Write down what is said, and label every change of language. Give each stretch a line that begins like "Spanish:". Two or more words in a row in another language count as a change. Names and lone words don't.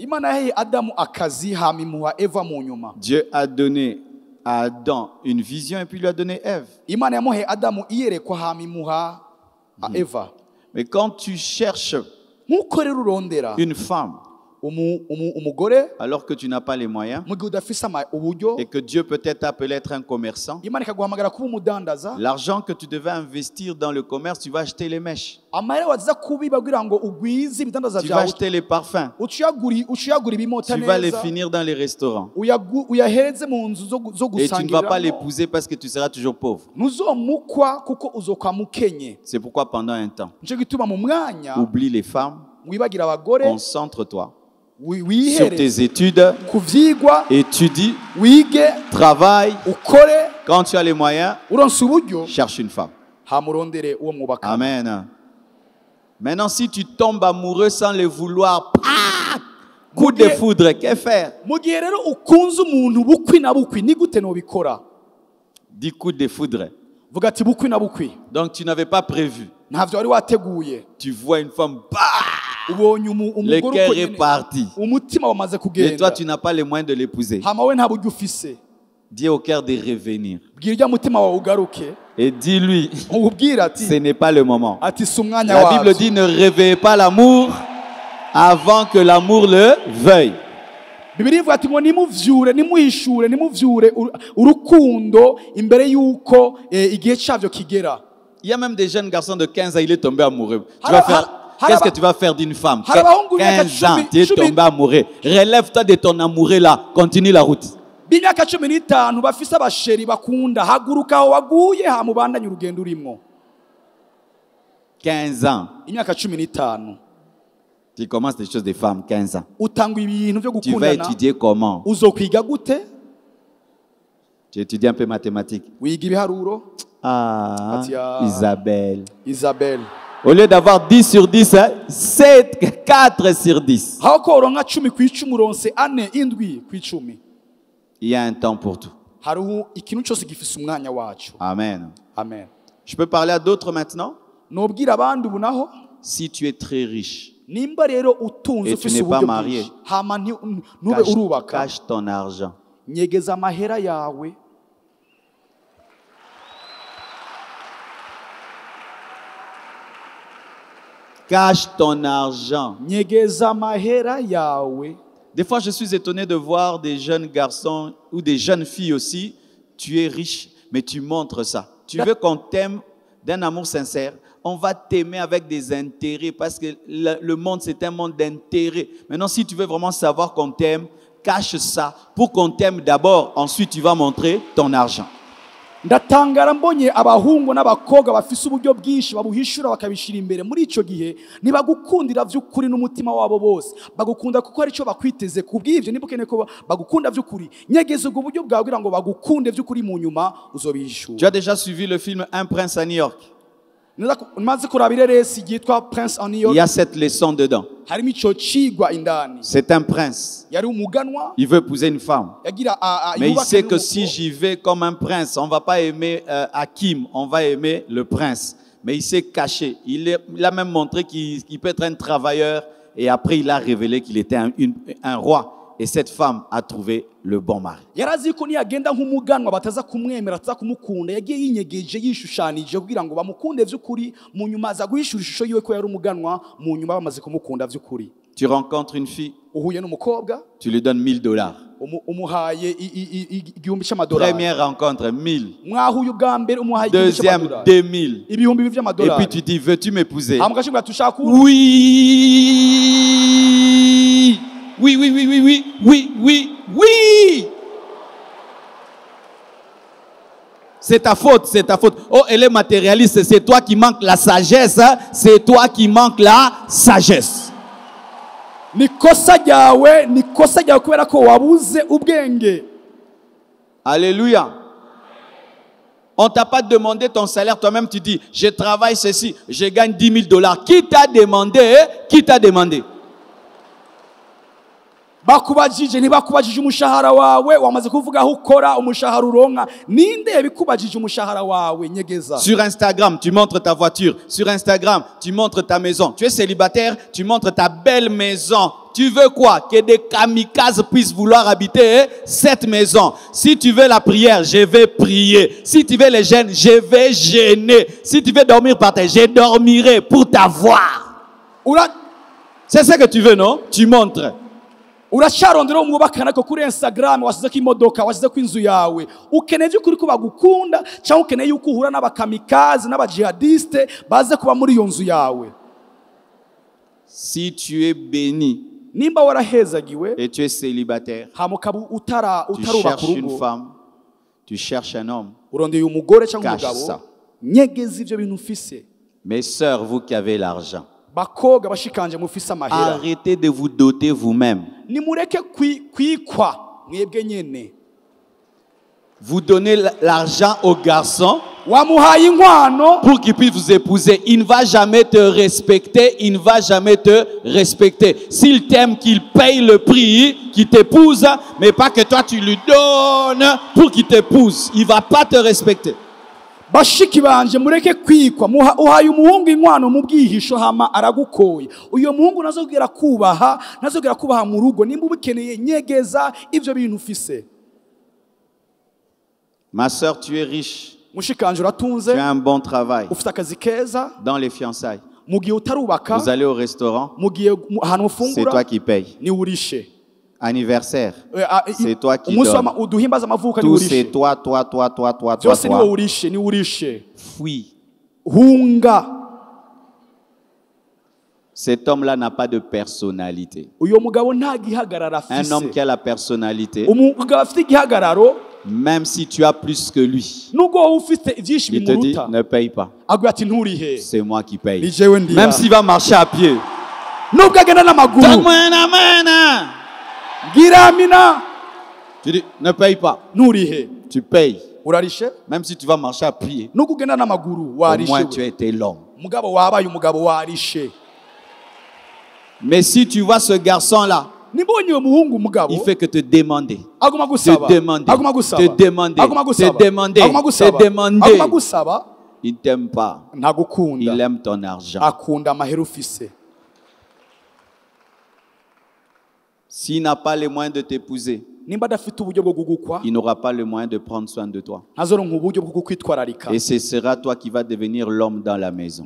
French: Dieu a donné à Adam une vision et puis il lui a donné Ève. Mais quand tu cherches une femme
Rundi: umugore
French: alors que tu n'as pas les moyens
Rundi: mu gihe udafise uburyo
French: et que Dieu peut-être t'appeler à être un commerçant,
Rundi: Imana ikaguhamagara kuba umudandaza
French: l'argent que tu devais investir dans le commerce, tu vas acheter les mèches,
Rundi: amahera waza kubiba kugira ngo ugwize ibidandaza
French: tu vas
Rundi: byawe
French: acheter les parfums,
Rundi: uciyagura ibimota
French: tu vas les
Rundi: neza
French: finir dans les restaurants.
Rundi: uyahereze mu nzu zo
French: Et tu ne vas pas
Rundi: gusangiriramo
French: l'épouser parce que tu seras toujours pauvre.
Rundi: ntuzomukwa kuko uzokwa mukenye
French: C'est pourquoi pendant un temps,
Rundi: nico gituma mu mwanya
French: oublie les femmes,
Rundi: wibagira abagore
French: concentre-toi sur
Rundi: wihere
French: tes études,
Rundi: ku vyigwa
French: étudie,
Rundi: wige
French: travaille.
Rundi: ukore
French: Quand tu as les moyens,
Rundi: uronse uburyo
French: cherche une femme.
Rundi: hamurondere uwo mwubaka. Amen.
French: Maintenant, si tu tombes amoureux sans le vouloir, coup de foudre, qu'est faire?
Rundi: Mu gihe rero ukunze umuntu bukwi na bukwi ni gute nobikora?
French: 10 coups de foudre.
Rundi: Vuga ati bukwi na bukwi.
French: Donc tu n'avais pas prévu.
Rundi: Ntavyo wari wateguye.
French: Tu vois une femme,
Rundi: Ubonye
French: le
Rundi: umugore
French: cœur
Rundi: uko
French: est
Rundi: nyene.
French: parti.
Rundi: Umutima wamaze
French: Et toi,
Rundi: kugenda.
French: tu n'as pas les moyens de l'épouser.
Rundi: Hama we nta buryo ufise.
French: Dis au cœur de revenir.
Rundi: Bwira ujya mutima wawe ugaruke.
French: Et dis-lui,
Rundi: Ubwira ati
French: ce n'est pas le moment.
Rundi: ati si umwanya
French: La Bible
Rundi: wavyo.
French: dit, ne réveillez pas l'amour avant que l'amour le veuille.
Rundi: Bibiliya ivuga ati ngo nimuvyure urukundo imbere yuko igihe cyavyo kigera.
French: Il y a même des jeunes garçons de 15 ans, il est tombé amoureux.
Rundi: Haraba-
French: Qu'est-ce que tu vas faire d'une femme?
Rundi: Harabahungu
French: 15 ans,
Rundi: myaka
French: tu es
Rundi: cumi-
French: tombé amoureux. Relève-toi de ton amoureux là. Continue la route.
Rundi: B'imyaka 15 bafise abasheri bakunda haguruka aho waguye hamubandanye urugendo urimo.
French: 15 ans.
Rundi: Imyaka 15
French: Tu commences des choses de femmes, 15 ans.
Rundi: utanga ibintu byo
French: Tu vas
Rundi: gukundana
French: étudier comment?
Rundi: uzokwiga gute?
French: Tu étudies un peu mathématiques.
Rundi: Wiga ibiharuro. Ah, Atia. Isabelle. Isabelle.
French: Au lieu d'avoir 10 sur 10, hein, 7, 4 sur 10.
Rundi: Aho ko uronka 10 ku 10 uronse 4 7 ku 10.
French: Il y a un temps pour tout.
Rundi: Hariho ikintu cyose gifise umwanya wacu. Amen. Amen.
French: Je peux parler à d'autres maintenant?
Rundi: Nobwira abandi ubu naho
French: Si tu es très riche,
Rundi: nimba rero utunze
French: Et tu
Rundi: ufise
French: n'es pas
Rundi: uburyo
French: marié.
Rundi: bwinshi hama ntube urubaka
French: cache ton argent.
Rundi: nyegeza amahera yawe
French: Cache ton argent.
Rundi: nyegeza amahera yawe.
French: Des fois, je suis étonné de voir des jeunes garçons ou des jeunes filles aussi. Tu es riche, mais tu montres ça. Tu veux qu'on t'aime d'un amour sincère. On va t'aimer avec des intérêts parce que le monde, c'est un monde d'intérêts. Maintenant, si tu veux vraiment savoir qu'on t'aime, cache ça pour qu'on t'aime d'abord. Ensuite, tu vas montrer ton argent.
Rundi: Ndatangara mbonye abahungu n'abakobwa bafise uburyo bwinshi babuhishura bakabishira imbere muri ico gihe nibagukundira vy'ukuri n'umutima wabo bose bagukunda kuko ari cyo bakwiteze kubw'ivyo niba ukeneye ko bagukunda vy'ukuri nyegeza ubwo buryo bwawe kugira ngo bagukunde vy'ukuri mu nyuma uzobihishura.
French: Tu as déjà suivi le film Un prince à New York?
Rundi: Maze kurabira resi yitwa Prince on New
French: Il y
Rundi: York
French: a cette leçon dedans.
Rundi: harimo ico cigwa indani.
French: C'est un prince.
Rundi: Yari umuganwa
French: Il veut épouser une femme.
Rundi: yagira
French: Mais il sait que
Rundi: n'umukobwa.
French: si j'y vais comme un prince, on ne va pas aimer Hakim, on va aimer le prince. Mais il s'est caché. Il a même montré qu'il peut être un travailleur. Et après, il a révélé qu'il était un roi. Et cette femme a trouvé le bon mari.
Rundi: Yarazi ko niyagenda nk'umuganwa bataza kumwemera ataza kumukunda yagiye yinyegeje yishushanije kugira ngo bamukunde vy'ukuri mu nyuma aza guhishura ishusho yiwe ko yari umuganwa mu nyuma bamaze kumukunda vy'ukuri.
French: Tu rencontres une fille,
Rundi: Uhuye n'umukobwa
French: tu lui donnes $1000.
Rundi: umuhaye igihumbi cy'amadolari.
French: Première rencontre, 1000.
Rundi: Mwahuye ubwa mbere umuhaye igihumbi
French: Deuxième,
Rundi: cy'amadolari.
French: 2000.
Rundi: Ibihumbi
French: Et
Rundi: by'amadolari.
French: puis tu dis, veux-tu m'épouser?
Rundi: Amugashimira tushaka
French: Oui. Oui, oui, oui, oui, oui, oui, oui, oui. C'est ta faute, c'est ta faute. Oh, elle est matérialiste, c'est toi qui manque la sagesse, hein? C'est toi qui manque la sagesse.
Rundi: nikosa ryawe kubera ko wabuze ubwenge.
French: Alléluia. On t'a pas demandé ton salaire, toi-même tu dis, je travaille ceci, je gagne $10,000. Qui t'a demandé? Qui t'a demandé?
Rundi: Bakubajije ntibakubajije umushahara wawe wamaze kuvuga aho ukora umushahara uronka ninde yabikubajije umushahara wawe nyegeza.
French: Sur Instagram, tu montres ta voiture. Sur Instagram, tu montres ta maison. Tu es célibataire, tu montres ta belle maison. Tu veux quoi? Que des kamikazes puissent vouloir habiter cette maison. Si tu veux la prière, je vais prier. Si tu veux les jeûnes, je vais jeûner. Si tu veux dormir par terre, je dormirai pour t'avoir. C'est ce que tu veux, non? Tu montres.
Rundi: uracyarondera uwo mwubakana ko kuri Instagram wasizeko imodoka wasizeko inzu yawe ukeneye by'ukuri ko bagukunda cyangwa ukeneye yuko uhura n'abakamikazi n'abajihadiste baze kuba muri iyo nzu yawe.
French: Si tu es béni
Rundi: nimba warahezagiwe
French: et tu es célibataire,
Rundi: hamukaba
French: tu cherches une femme, tu cherches un homme,
Rundi: urondeye umugore cyangwa
French: cache
Rundi: umugabo
French: ça.
Rundi: nyegeza ivyo bintu ufise.
French: Mes sœurs, vous qui avez l'argent,
Rundi: Bakoga bashikanje mufise amahera,
French: arrêtez de vous doter vous-même.
Rundi: nimureke kwikwa mwebwe nyene.
French: Vous donnez l'argent au garçon
Rundi: Wamuhaye inkwano
French: pour qu'il puisse vous épouser. Il ne va jamais te respecter, il ne va jamais te respecter. S'il t'aime, qu'il paye le prix, qu'il t'épouse, mais pas que toi tu lui donnes pour qu'il t'épouse. Il ne va pas te respecter.
Rundi: bashiki banje mureke kwikwa, uhaye umuhungu inkwano mu bwihisho hama aragukoye. Uyo muhungu nazogera kubaha mu rugo, nimba ubikeneye nyegeza ivyo bintu ufise.
French: Ma sœur, tu es riche,
Rundi: Mushikanje uratunze,
French: tu as un bon travail.
Rundi: ufite akazi keza,
French: Dans les fiançailles,
Rundi: mu gihe utarubaka,
French: vous allez au restaurant,
Rundi: mu gihe ahantu
French: c'est
Rundi: ufungura
French: toi qui payes.
Rundi: ni urishe.
French: Anniversaire, c'est toi qui
Rundi: umunsi
French: donnes.
Rundi: uduhimbaza amavuka ni
French: Tout
Rundi: urishe.
French: c'est toi.
Rundi: Byose ni wowe urishe, ni urishe.
French: Fuis.
Rundi: Hunga.
French: Cet homme-là n'a pas de personnalité.
Rundi: Uyo mugabo nta gihagarara
French: Un homme qui
Rundi: afise.
French: a la personnalité,
Rundi: Umugabo afite igihagararo,
French: même si tu as plus que lui,
Rundi: nubwo wowe ufite ivyinshi
French: il te dit
Rundi: bimuruta,
French: ne paye pas.
Rundi: aguye ati nturihe,
French: C'est moi qui
Rundi: ni
French: paye.
Rundi: jewe ndiha.
French: Même s'il va marcher à pied.
Rundi: Nubwo agenda n'amaguru,
French: Donne-moi un amen.
Rundi: gira amina,
French: Tu dis ne paye pas.
Rundi: nturihe,
French: Tu payes.
Rundi: urarishe.
French: Même si tu vas marcher à pied,
Rundi: Nubwo ugenda n'amaguru
French: au moins
Rundi: warishe,
French: tu as été l'homme.
Rundi: mugabo wabaye umugabo warishe.
French: Mais si tu vois ce garçon-là,
Rundi: Nibonye uwo muhungu umugabo
French: il fait que te demander.
Rundi: aguma gusaba,
French: Te demander,
Rundi: aguma gusaba,
French: te demander,
Rundi: aguma gusaba,
French: te demander,
Rundi: aguma gusaba,
French: te demander.
Rundi: aguma gusaba,
French: Il ne t'aime pas.
Rundi: ntagukunda,
French: Il aime ton argent.
Rundi: akunda amahera ufise.
French: S'il n'a pas les moyens de t'épouser,
Rundi: Nimba adafite uburyo bwo gugukwa,
French: il n'aura pas le moyen de prendre soin de toi.
Rundi: ntazoronka uburyo bwo kwitwararika.
French: Et ce sera toi qui vas devenir l'homme dans la maison.